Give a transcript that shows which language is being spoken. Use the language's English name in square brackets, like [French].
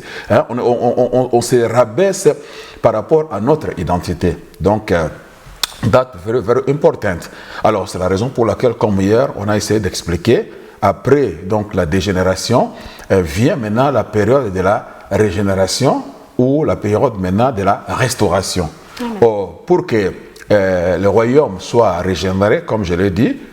[French] Hein, on se rabaisse par rapport à notre identité. Donc, [English] that's very, very important. [French] Alors, c'est la raison pour laquelle, comme hier, on a essayé d'expliquer. Après donc la dégénération, vient maintenant la période de la régénération ou la période maintenant de la restauration. Or, pour que le royaume soit régénéré, comme je l'ai dit,